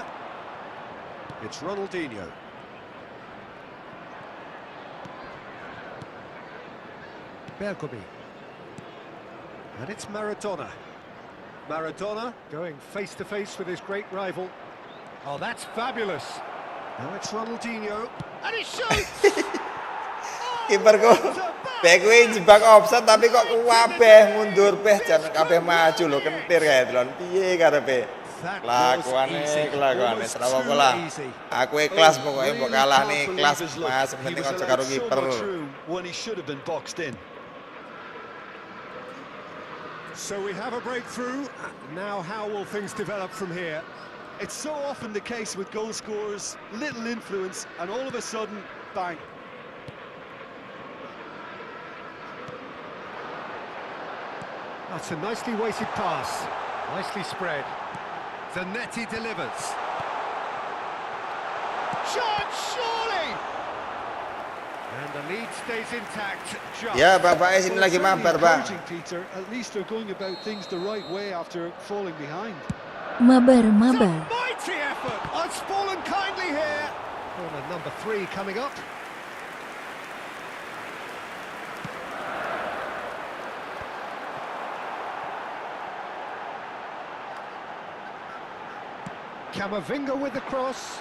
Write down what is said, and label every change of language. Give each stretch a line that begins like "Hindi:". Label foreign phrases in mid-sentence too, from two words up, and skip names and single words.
English: It's Ronaldinho. Bergomi. And it's Maradona. Maradona going face-to-face with his great rival. Oh, that's fabulous. Now it's Ronaldinho. And he shoots!
Javanese: Kiperku bek kuwi jebak offside tapi kok kabeh mundur peh jan kabeh maju lho kentir kae delon piye karepe kelakuane ora apa-apa lah aku ikhlas pokoke mbok kalah nih ikhlas Mas penting aja karo kiper.
English: So we have a breakthrough. Now how will things develop from here? It's so often the case with goal scorers, little influence and all of a sudden bang. That's a nicely weighted pass, nicely spread. Zanetti delivers. Shot, surely! And the lead stays intact.
Indonesian: Ya, Bapak sini lagi mabar, Bang.
English: Peter, at least they're going about things the right way after falling behind.
Indonesian: Mabar.
English: Mighty effort! It's fallen kindly here. Corner number 3 coming up. Camavinga with the cross.